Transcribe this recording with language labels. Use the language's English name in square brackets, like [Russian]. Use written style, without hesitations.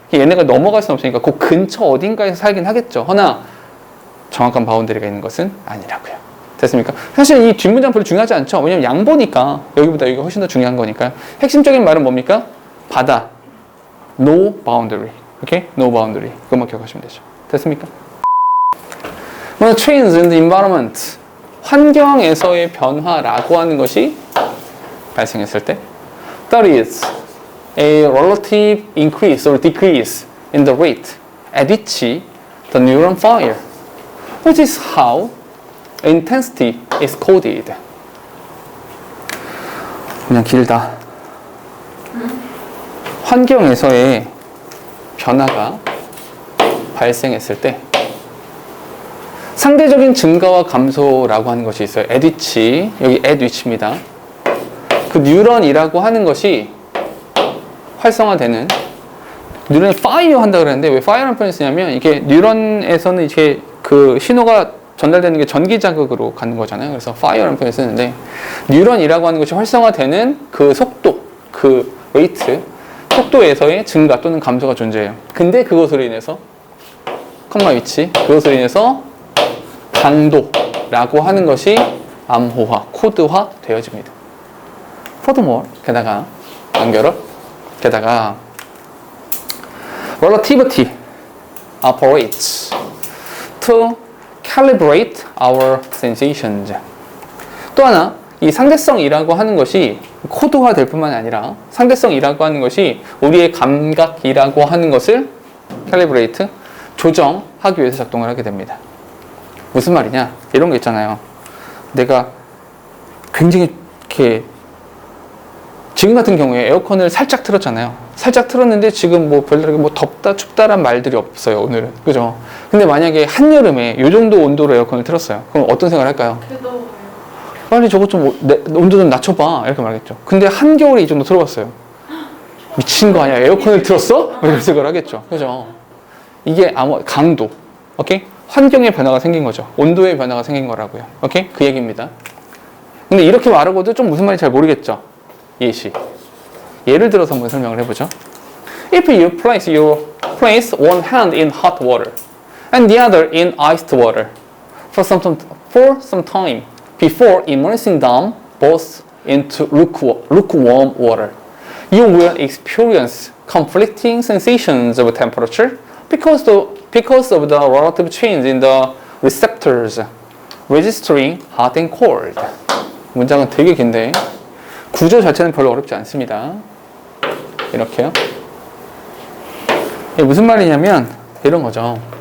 [Korean] 얘네가 넘어갈 수는 없으니까 그 근처 어딘가에서 살긴 하겠죠. 허나 정확한 바운더리가 있는 것은 아니라고요. 됐습니까? 사실 이 뒷문장 별로 중요하지 않죠. 왜냐면 양보니까 여기보다 여기가 훨씬 더 중요한 거니까. 핵심적인 말은 뭡니까? 바다. [English] No boundary. [Korean] 오케이? No boundary. 그것만 기억하시면 되죠. 됐습니까? [English] Change in the environment. [Korean] 환경에서의 변화라고 하는 것이 발생했을 때 [English] That is a relative increase or decrease in the rate at which the neuron fire, which is how intensity is coded. [Korean] 그냥 길다. 환경에서의 변화가 발생했을 때 상대적인 증가와 감소라고 하는 것이 있어요. at which, 여기 at which입니다. 그 뉴런이라고 하는 것이 활성화되는 뉴런이 파이어 한다 그랬는데 왜 파이어라는 표현을 쓰냐면 이게 뉴런에서는 이게 그 신호가 전달되는 게 전기 자극으로 가는 거잖아요. 그래서 파이어라는 표현을 쓰는데 뉴런이라고 하는 것이 활성화되는 그 속도, 그 레이트, 속도에서의 증가 또는 감소가 존재해요. 근데 그것으로 인해서 컴마 위치, 그것으로 인해서 강도라고 하는 것이 암호화, 코드화 되어집니다. [English] Furthermore, [Korean] 게다가 연결어, 게다가 [English] relativity operates to calibrate our sensations. [Korean] 또 하나, 이 상대성이라고 하는 것이 코드화 될 뿐만 아니라 상대성이라고 하는 것이 우리의 감각이라고 하는 것을 calibrate, 조정하기 위해서 작동을 하게 됩니다. 무슨 말이냐? 이런 게 있잖아요. 내가 굉장히 이렇게 지금 같은 경우에 에어컨을 살짝 틀었잖아요. 살짝 틀었는데 지금 뭐 별다르게 뭐 덥다 춥다란 말들이 없어요 오늘은. 그죠? 근데 만약에 한여름에 이 정도 온도로 에어컨을 틀었어요. 그럼 어떤 생각을 할까요? 그래도 빨리 저거 좀 온도 좀 낮춰봐 이렇게 말하겠죠. 근데 한겨울에 이 정도 틀어봤어요. 미친 거 아니야? 에어컨을 틀었어? 이런 생각을 하겠죠. 그죠? 이게 강도, 오케이? 환경의 변화가 생긴 거죠. 온도의 변화가 생긴 거라고요. 오케이? 그 얘기입니다. 근데 이렇게 말하고도 좀 무슨 말인지 잘 모르겠죠? 예시. 예를 들어서 한번 설명을 해보죠. [English] If you place one hand in hot water and the other in iced water for some time before immersing them both into lukewarm water, you will experience conflicting sensations of temperature because of the relative change in the receptors registering hot and cold. [Korean] 문장은 되게 긴데 구조 자체는 별로 어렵지 않습니다. 이렇게요. 이게 무슨 말이냐면 이런 거죠.